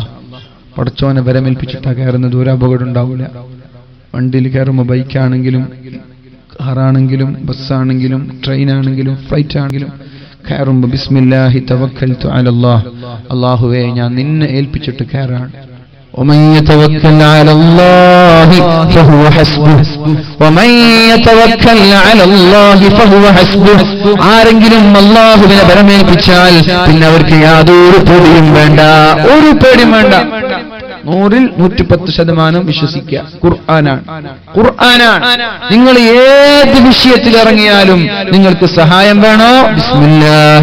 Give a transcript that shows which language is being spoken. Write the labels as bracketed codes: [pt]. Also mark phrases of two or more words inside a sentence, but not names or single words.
[ml] പടച്ചോനെ വരമേൽപ്പിച്ചിട്ടാ കയറുന്നത്, ഒരു അപകടം ഉണ്ടാവൂല. വണ്ടിയിൽ കയറുമ്പോൾ ബൈക്കാണെങ്കിലും കാറാണെങ്കിലും ബസ്സാണെങ്കിലും ട്രെയിനാണെങ്കിലും ഫ്ലൈറ്റ് ആണെങ്കിലും കയറുമ്പോ [ar] بسم الله توكلت على الله, [ml] അല്ലാഹുവേ ഞാൻ നിന്നെ ഏൽപ്പിച്ചിട്ട് കയറാണ്. [ar] ومن يتوكل على الله فهو حسبه ومن يتوكل على الله فهو حسبه. [ml] ആരെങ്കിലും അല്ലാഹുവിനെ പരമേൽപ്പിച്ചാൽ പിന്നെ അവർക്ക് യാതൊരു പേടിയും വേണ്ട, ഒരു പേടിയും വേണ്ട. 100-ൽ 110% വിശ്വസിക്കുക. ഖുർആനാണ്. നിങ്ങൾ ഏത് വിഷയത്തിൽ ഇറങ്ങിയാലും നിങ്ങൾക്ക് സഹായം വേണോ?